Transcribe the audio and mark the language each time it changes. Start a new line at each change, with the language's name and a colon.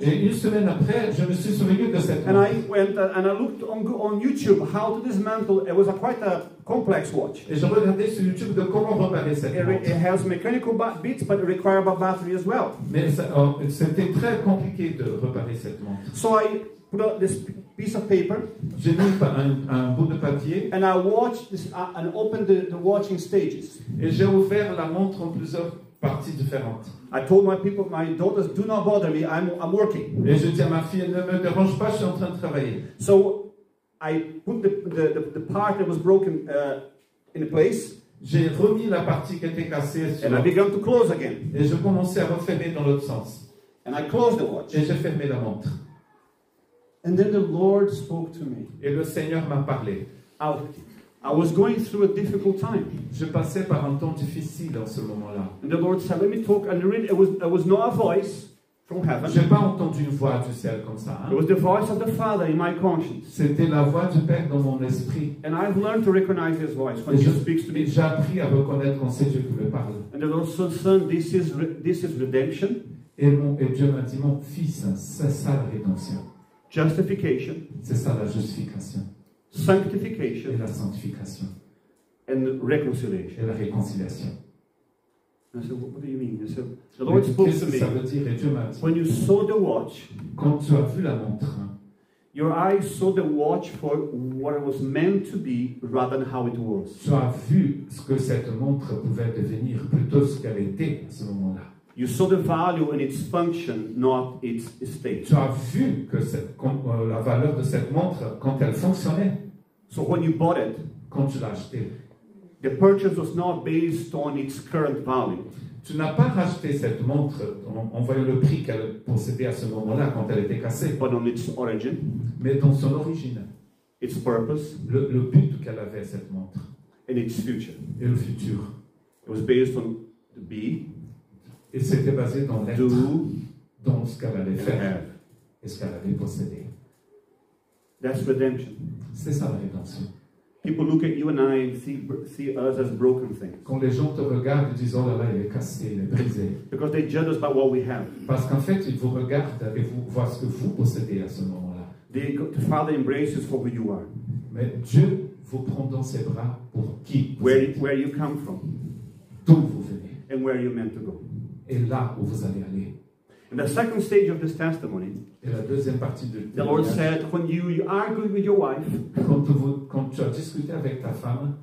French: Et une semaine après, je me suis souvenu de cette montre.
English: And I went and I looked on YouTube how to dismantle. It was quite a complex watch.
French: Et je regardais sur YouTube de comment réparer cette montre.
English: It has mechanical bits, but it requires a battery as well.
French: Mais c'était très compliqué de réparer cette montre.
English: So I put out this piece of paper.
French: J'ai mis un bout de papier.
English: And I watched this and opened the watching stages.
French: Et j'ai ouvert la montre en plusieurs parties différentes.
English: I told my daughters, do not bother me. I'm working.
French: Et je dis à ma fille, ne me dérange pas, je suis en train de travailler.
English: So I put the part that was broken in place.
French: J'ai remis la partie qui était cassée sur.
English: And I began to close again.
French: Et je commençais à refermer dans l'autre sens.
English: And I closed the watch.
French: Et j'ai fermé la montre.
English: And then the Lord spoke to me.
French: Et le Seigneur m'a parlé.
English: I was going through a difficult time.
French: Je passais par un temps difficile en ce moment-là.
English: And the Lord said, let me talk. And it was not a voice from heaven.
French: J'ai pas entendu une voix du ciel comme ça.
English: It was the voice of the Father in my conscience.
French: C'était la voix du Père dans mon esprit.
English: And I've learned to recognize His voice when He speaks to me.
French: J'ai appris à reconnaître quand c'est Dieu qui me parle.
English: And the Lord said, son, this is redemption.
French: Et Dieu m'a dit, mon fils, c'est ça la rédemption.
English: Justification,
French: C'est ça la justification. Et
English: sanctification,
French: la sanctification.
English: and reconciliation.
French: Et la réconciliation.
English: I said, what do you mean? He said, the Lord spoke
French: Qu'est-ce
English: to
French: que ça
English: me.
French: veut dire? Et Dieu m'a dit,
English: When you saw the watch,
French: quand tu as vu la montre,
English: your eyes saw the watch for what it was meant to be rather than how it was.
French: tu as vu ce que cette montre pouvait devenir plutôt ce qu'elle était à ce moment-là.
English: You saw the value in its function, not its state.
French: Tu as vu que la valeur de cette montre quand elle fonctionnait,
English: So when you bought it,
French: quand tu l'as achetée.
English: the purchase was not based on its current value.
French: Tu n'as pas racheté cette montre en voyant le prix qu'elle possédait à ce moment-là quand elle était cassée,
English: But on its origin,
French: mais dans son origine,
English: its purpose,
French: le but qu'elle avait cette montre
English: and its future.
French: et le futur.
English: It was based on the be,
French: Et c'était basé dans l'être,
English: do,
French: dans ce qu'elle allait
English: and
French: faire
English: have.
French: et ce qu'elle allait posséder.
English: That's redemption.
French: C'est ça la rédemption.
English: People look at you and I and see us as broken things.
French: Quand les gens te regardent, ils disent, oh là là, il est cassé, il est brisé.
English: Because they judge us by what we have.
French: Parce qu'en fait, ils vous regardent et vous voient ce que vous possédez à ce moment-là.
English: The Father embraces you for who you are.
French: Mais Dieu vous prend dans ses bras pour qui vous êtes,
English: Where you come from,
French: d'où vous venez,
English: and where you're meant to go.
French: et là où vous allez aller.
English: In the second stage of this testimony,
French: Et la deuxième partie de
English: the Lord said, when you argued with your wife,
French: quand tu as discuté avec ta femme,